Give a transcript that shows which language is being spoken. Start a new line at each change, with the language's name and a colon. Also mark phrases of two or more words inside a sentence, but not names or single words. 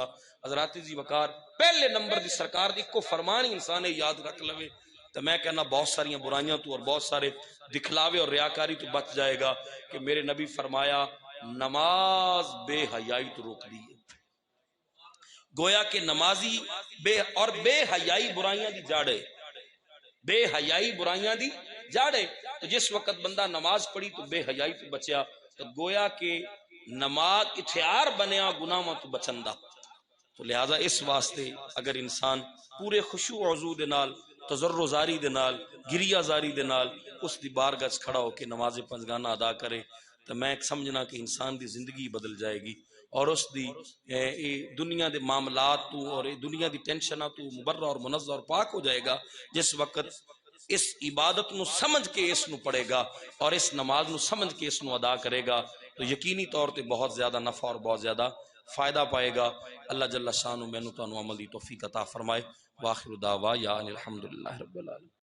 Punjabi: حضرات عزیز وقار، پہلے نمبر دی سرکار دی کو فرمان ہی انسان یاد رکھ لوے تو میں کہنا بہت ساریاں برائیاں تو اور بہت سارے دکھلاوے اور ریاکاری تو بچ جائے گا، کہ میرے نبی فرمایا نماز بے حیائی تو روک دی ہے۔ گویا کہ نمازی بے حیائی برائیاں دی جاڑ ہے، بے حیائی برائیاں دی جاڑ ہے۔ تو جس وقت بندہ نماز پڑھی تو بے حیائی تو بچیا، تو گویا کہ نماز اتھیار بنیا گناہاں تو بچن دا۔ تو لہذا اس واسطے اگر انسان پورے خشوع و خضوع دے نال، تضرع زاری دے نال، گریہ زاری دے نال اس دی بارگاہ وچ کھڑا ہو کے نماز پنجگانہ ادا کرے تو میں سمجھنا کہ انسان دی زندگی بدل جائے گی، اور اس دی دنیا دے معاملات تو اور دنیا دی ٹینشناں تو مبرہ اور منزہ اور پاک ہو جائے گا۔ جس وقت اس عبادت نو سمجھ کے اس نو پڑھے گا اور اس نماز نو سمجھ کے اس نو ادا کرے گا تو یقینی طور تے بہت زیادہ نفع اور بہت زیادہ فائدہ پائے گا۔
Arabic: اللہ جل شانہ
Punjabi: مینوں تانوں عمل دی توفیق عطا فرمائے۔
Arabic: واخر دعوانا الحمدللہ رب العالمین۔